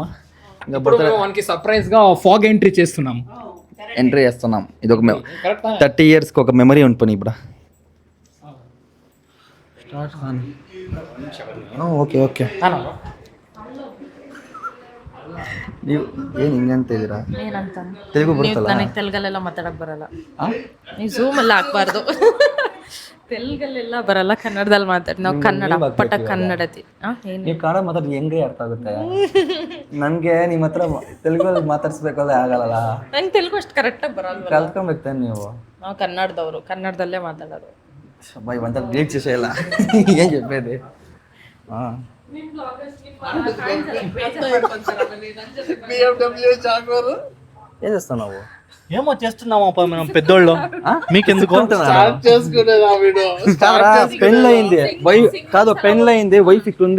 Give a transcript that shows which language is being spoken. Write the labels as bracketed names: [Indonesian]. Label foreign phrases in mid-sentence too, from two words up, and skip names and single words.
[Telugu] ఇంకా సర్ప్రైజ్ గా ఫాగ్ ఎంట్రీ చేస్తున్నాం. ఎంట్రీ చేస్తున్నాం. ఇది ఒక 30 years ఒక మెమరీ ఉంటుంది ఇప్పుడు. [Kannada] ఓకే ನೀವು ಏನು ಹಿಂಗಂತ ಇದ್ದೀರಾ? ಏನಂತ ತೆಲುಗು ಬರುತ್ತಲ್ಲ? ನನಗೆ ತೆಲುಗಲ್ಲೆಲ್ಲ ಮಾತಾಡಕ್ ಬರಲ್ಲ. ನೀವು ಝೂಮ್ ಎಲ್ಲ ಹಾಕ್ಬಾರ್ದು. ತೆಲುಗಲ್ಲೆಲ್ಲ ಬರಲ್ಲ, ಕನ್ನಡದಲ್ಲಿ ಮಾತಾಡಿ. ನಾವು ಕನ್ನಡ ಅಪ್ಪಟ ಕನ್ನಡತಿ. ಏನು ನೀವು ಕನ್ನಡ ಮಾತಾಡಿ ಹೆಂಗೆ ಅರ್ಥ ಆಗುತ್ತೆ? ನನಗೆ ನಿಮ್ಮ ಹತ್ರ ತೆಲುಗಲ್ಲಿ ಮಾತಾಡ್ಸ್ಬೇಕಾದ್ರೆ ಆಗಲ್ಲ. ನಂಗೆ ತೆಲುಗು ಅಷ್ಟು ಕರೆಕ್ಟಾಗಿ ಬರಲ್ಲ. ಕಲ್ತ್ಕೊಬೇಕು ತಾನೆ ನೀವು. ನಾವು ಕನ್ನಡದವರು, ಕನ್ನಡದಲ್ಲೇ ಮಾತಾಡೋದು. [Telugu] అబ్బాయి వంట బ్రేక్ చేసేయాలా ఏం చెప్పేది ఏం చేస్తున్నావు? ఏమో చేస్తున్నాము మనం పెద్దోళ్ళు, మీకెందుకు? పెళ్ళయింది కాదు, పెళ్ళయింది, వైఫ్ ఇక్కడ ఉంది.